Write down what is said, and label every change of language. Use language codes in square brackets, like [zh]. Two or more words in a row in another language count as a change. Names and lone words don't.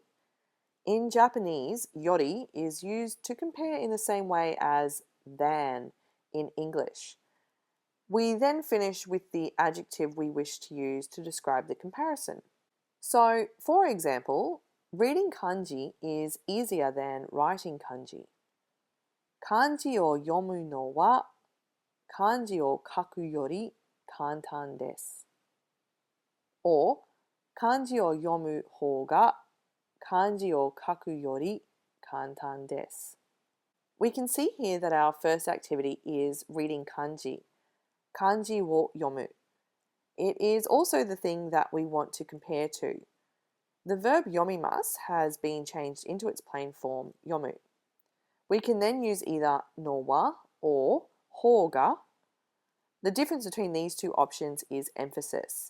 [en] In Japanese, yori is used to compare in the same way as than in English. We then finish with the adjective we wish to use to describe the comparison. So, for example, reading kanji is easier than writing kanji. [ja] 漢字を読むのは漢字を書くより簡単です. [en] Or, [ja] 漢字を読む方が漢字を書くより簡単です. [en] We can see here that our first activity is reading kanji. [ja] 漢字を読む. [en] It is also the thing that we want to compare to. The verb yomimasu has been changed into its plain form, yomu. We can then use either [ja] のは [en] or hoga. The difference between these two options is emphasis.